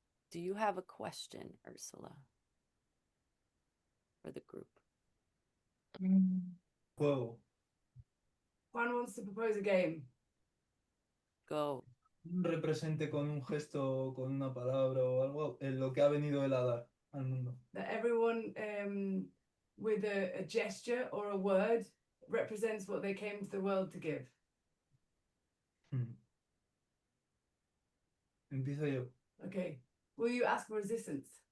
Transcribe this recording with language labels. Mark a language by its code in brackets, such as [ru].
[en] Do you have a question, Ursula, for the group? [es] Juego. [en] Juan wants to propose a game. Go. [es] Represente con un gesto, con una palabra o algo, lo que ha venido él a dar al mundo. [en] That everyone with a gesture or a word represents what they came to the world to give. [es] Empiezo yo. [en] Okay. Will you ask for resistance?